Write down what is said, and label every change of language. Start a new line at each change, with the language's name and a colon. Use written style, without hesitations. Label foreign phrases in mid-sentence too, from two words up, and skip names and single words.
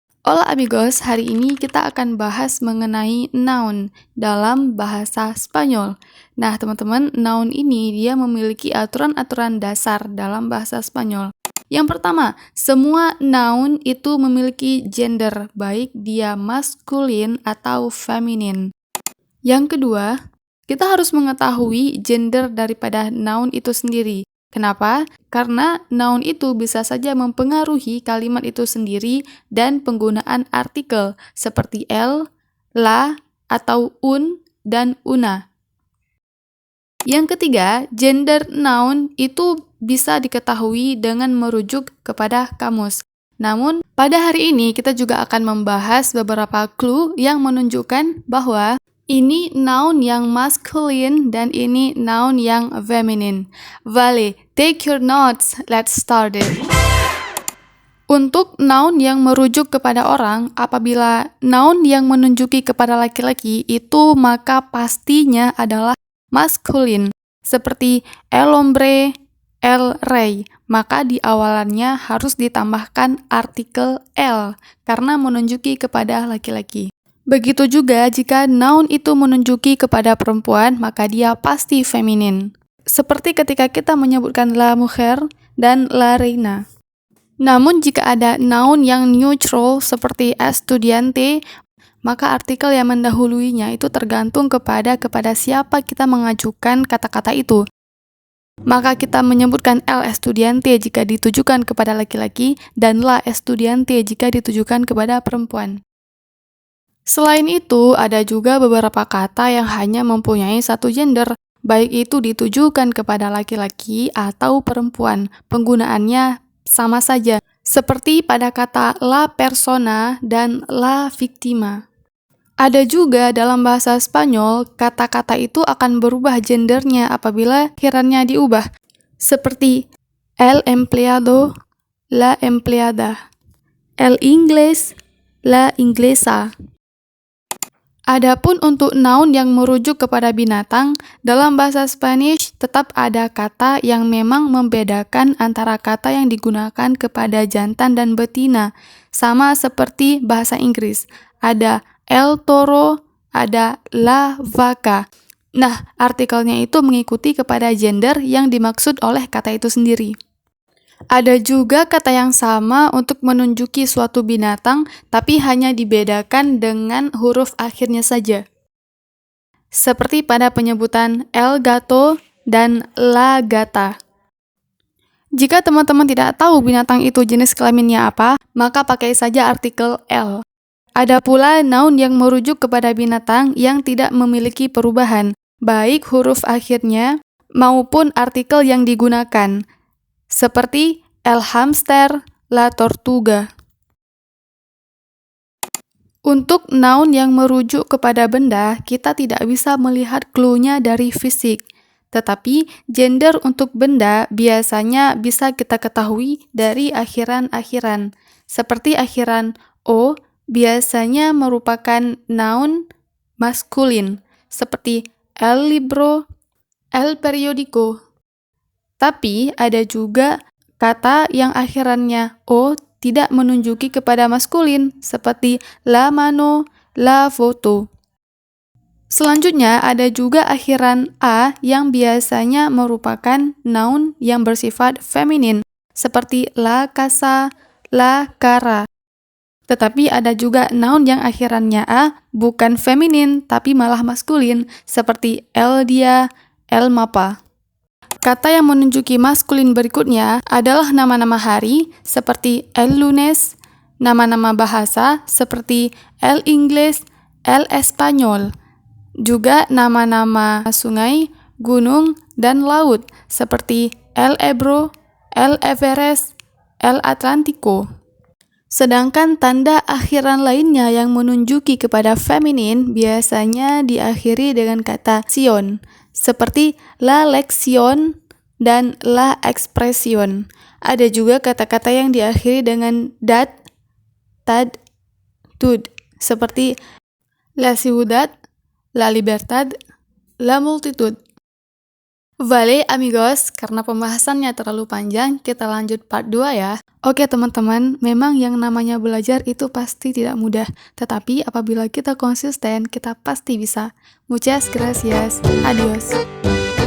Spanish: Hola amigos,
Indonesian: hari ini kita akan bahas mengenai noun dalam bahasa Spanyol. Nah teman-teman, noun ini dia memiliki aturan-aturan dasar dalam bahasa Spanyol. Yang pertama, semua noun itu memiliki gender, baik dia maskulin atau feminin. Yang kedua, kita harus mengetahui gender daripada noun itu sendiri. Kenapa? Karena noun itu bisa saja mempengaruhi kalimat itu sendiri dan penggunaan artikel seperti el, la, atau un, dan una. Yang ketiga, gender noun itu bisa diketahui dengan merujuk kepada kamus. Namun, pada hari ini kita juga akan membahas beberapa clue yang menunjukkan bahwa ini noun yang masculine dan ini noun yang feminine.
English: Vale, take your notes. Let's start it.
Indonesian: Untuk noun yang merujuk kepada orang, apabila noun yang menunjuki kepada laki-laki itu maka pastinya adalah maskulin. Seperti
Spanish: el hombre, el rey.
Indonesian: Maka di awalannya harus ditambahkan artikel el karena menunjuki kepada laki-laki. Begitu juga jika noun itu menunjuki kepada perempuan, maka dia pasti feminin. Seperti ketika kita menyebutkan
Spanish: la mujer
Indonesian: dan
Spanish: la reina.
Indonesian: Namun jika ada noun yang neutral seperti estudiante, maka artikel yang mendahuluinya itu tergantung kepada siapa kita mengajukan kata-kata itu. Maka kita menyebutkan
Spanish: el estudiante
Indonesian: jika ditujukan kepada laki-laki dan
Spanish: la estudiante
Indonesian: jika ditujukan kepada perempuan. Selain itu, ada juga beberapa kata yang hanya mempunyai satu gender, baik itu ditujukan kepada laki-laki atau perempuan. Penggunaannya sama saja, seperti pada kata
Spanish: la persona
Indonesian: dan
Spanish: la víctima.
Indonesian: Ada juga dalam bahasa Spanyol, kata-kata itu akan berubah gendernya apabila akhirannya diubah, seperti
Spanish: el empleado, la empleada, el inglés, la inglesa.
Indonesian: Adapun untuk noun yang merujuk kepada binatang, dalam bahasa Spanish tetap ada kata yang memang membedakan antara kata yang digunakan kepada jantan dan betina, sama seperti bahasa Inggris. Ada
Spanish: el toro,
Indonesian: ada
Spanish: la vaca.
Indonesian: Nah, artikelnya itu mengikuti kepada gender yang dimaksud oleh kata itu sendiri. Ada juga kata yang sama untuk menunjuki suatu binatang, tapi hanya dibedakan dengan huruf akhirnya saja. Seperti pada penyebutan
Spanish: el gato
Indonesian: dan
Spanish: la gata.
Indonesian: Jika teman-teman tidak tahu binatang itu jenis kelaminnya apa, maka pakai saja artikel el. Ada pula noun yang merujuk kepada binatang yang tidak memiliki perubahan, baik huruf akhirnya maupun artikel yang digunakan. Seperti
Spanish: el hamster, la tortuga.
Indonesian: Untuk noun yang merujuk kepada benda, kita tidak bisa melihat clue-nya dari fisik. Tetapi, gender untuk benda biasanya bisa kita ketahui dari akhiran-akhiran. Seperti akhiran o, biasanya merupakan noun maskulin, seperti
Spanish: el libro, el periódico.
Indonesian: Tapi ada juga kata yang akhirannya o tidak menunjuki kepada maskulin, seperti
Spanish: la mano, la foto.
Indonesian: Selanjutnya ada juga akhiran a yang biasanya merupakan noun yang bersifat feminin, seperti
Spanish: la casa, la cara.
Indonesian: Tetapi ada juga noun yang akhirannya a bukan feminin, tapi malah maskulin, seperti
Spanish: el dia, el mapa.
Indonesian: Kata yang menunjuki maskulin berikutnya adalah nama-nama hari, seperti
Spanish: el lunes,
Indonesian: nama-nama bahasa, seperti
Spanish: el inglés, el español.
Indonesian: Juga nama-nama sungai, gunung, dan laut, seperti
Spanish: el Ebro, el Everest, el Atlántico.
Indonesian: Sedangkan tanda akhiran lainnya yang menunjuki kepada feminin biasanya diakhiri dengan kata sion, seperti
Spanish: la lección
Indonesian: dan
Spanish: la expresión.
Indonesian: Ada juga kata-kata yang diakhiri dengan dat, tad, tud, seperti
Spanish: la ciudad, la libertad, la multitud. Vale amigos,
Indonesian: karena pembahasannya terlalu panjang, kita lanjut part 2 ya. Oke teman-teman, memang yang namanya belajar itu pasti tidak mudah, tetapi apabila kita konsisten, kita pasti bisa.
Spanish: Muchas gracias. Adios.